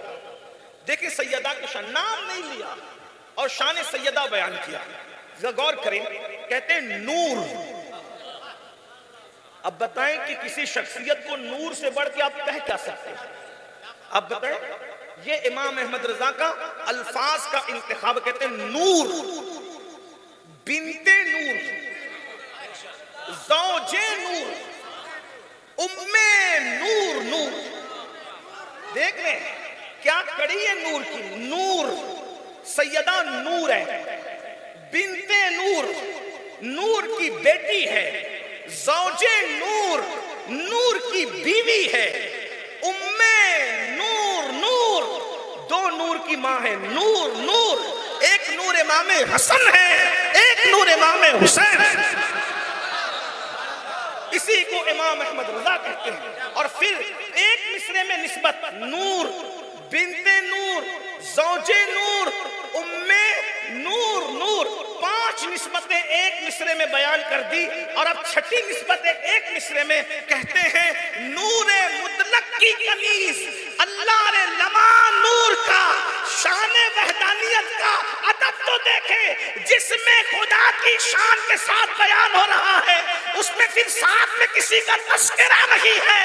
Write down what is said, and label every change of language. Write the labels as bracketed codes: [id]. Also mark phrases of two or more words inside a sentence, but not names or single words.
[ur] دیکھیں سیدہ کا شان نام نہیں لیا اور شان سیدہ بیان کیا. غور کریں، کہتے ہیں نور. اب بتائیں کہ کسی شخصیت کو نور سے بڑھ کے آپ کہہ کیا سکتے ہیں؟ اب بتائیں، یہ امام احمد رضا کا الفاظ کا انتخاب. کہتے ہیں نور، بنت نور، زوج نور، ام نور. نور دیکھ رہے ہیں کیا کڑی ہے نور کی. نور سیدہ نور ہے، بنت نور نور کی بیٹی ہے، زوج نور نور کی بیوی ہے، ام نور نور 2 نور کی ماں ہے. نور نور، ایک نور امام حسن ہے، ایک نور امام حسین ہے. اسی کو امام احمد رضا کہتے ہیں. اور پھر ایک مصرے میں نسبت نور، بنت نور، زوج نور، ام نور نور، 5 نسبتیں ایک مصرے میں بیان کر دی. اور اب 6ٹھی نسبت ایک مصرے میں کہتے ہیں نور مطلق کی کنیز، اللہ رے لما نور کا شان وحدانیت کا ادب تو دیکھیں جس میں خدا کی شان کے ساتھ بیان ہو رہا ہے، اس میں پھر ساتھ میں کسی کا تذکرہ نہیں ہے.